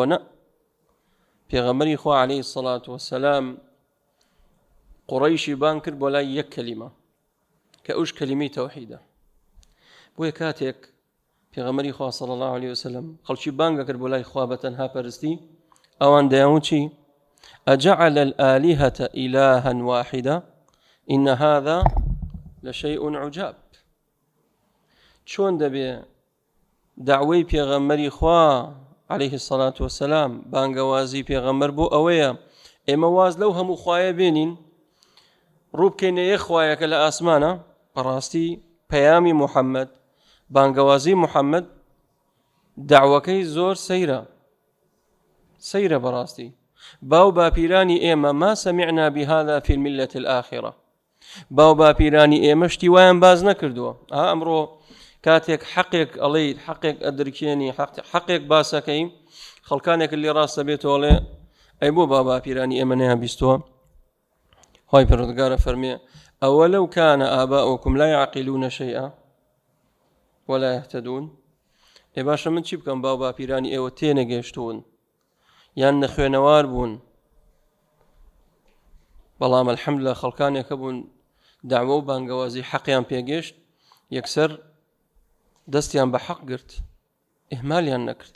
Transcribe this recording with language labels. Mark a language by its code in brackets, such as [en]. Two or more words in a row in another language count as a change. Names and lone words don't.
[ckb] نە، پێغەمبەری خوا [ar] عەلەیهی سەڵات وەسەلام [ckb] قوڕەیشی بان کرد بۆ لای یەک کەلیمە کە ئەوش کەلیمەی تەوحیدە. بۆیە کاتێک پێغەمبەری خوا [ar] صلی الله عليه وسلم [ckb] خەڵکی بانگە کرد بۆ لای خوا بە تەنها پەرستی، ئەوان دەیانوت چی؟ [ar] أجعل الآلهة إلها واحدة إن هذا لشيء عجاب. [ckb] چۆن دەبێ دعوەی پێغەمبەری خوا [ar] عليه الصلاة والسلام [ckb] بانگەوازی پێغەمبەر بۆ ئەوەیە ئێمە واز لەو هەموو خوایە بێنین، ڕوو بکەینە یەک خوایەکە لە ئاسمانە. بەڕاستی پەیامی محەممەد، بانگەوازی محەممەد دعوەکەی زۆر سەیرە بەڕاستی. باو باپیرانی ئێمە [ar] ما سمعنا بهذا في الملة الآخرة، [ckb] باو باپیرانی ئێمە شتی وایان باز نەکردووە. ئەمڕۆ کاتێک حەقێک ئەڵێ حەقێک ئەدرکێنی حەقێک باسەکەی، خەڵکانێک لێ ڕاستە بێتەوەڵێ ئەی بۆ با باپیرانی ئێمە نەیان بیستووە. خی پەروەردگارە فەرمێ [ar] ئەوەلەو کانە ئاباؤکم لا یعقلون شیئا ولا یهتدون. [ckb] ئێ باشە من چی بکەم باو باپیرانی ئێوە تێنەگەیشتوون یان نەخوێنەوار بوون، بەڵام الحەمدولillah خەڵکانێکە بوون داوە و بانگەوازی حەقیان پێگەشت، یەکسەر دەستیان بە حەق گرت، ئیهمالیان نەکرد.